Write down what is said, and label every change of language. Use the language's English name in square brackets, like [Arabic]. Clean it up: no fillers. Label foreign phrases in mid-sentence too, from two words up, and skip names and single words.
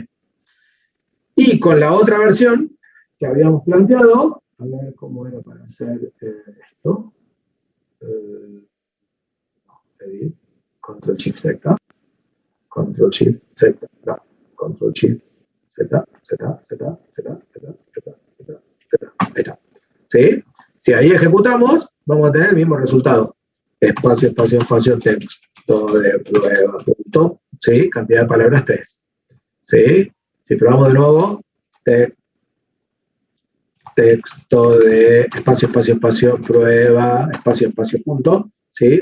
[Spanish] Y con la otra versión que habíamos planteado, a ver cómo era para hacer esto. [English] Edit, Control Shift Z, Control Shift Z, no, Control Shift Z, Z, Z, Z, Z, Z, Z, Z, [Spanish] ahí está. ¿Sí? Si ahí ejecutamos, vamos a tener el mismo resultado. Espacio, espacio, espacio, texto de prueba, punto, ¿sí? Cantidad de palabras 3. ¿Sí? Si probamos de nuevo, texto de espacio, espacio, espacio, prueba, espacio, espacio, punto, ¿sí?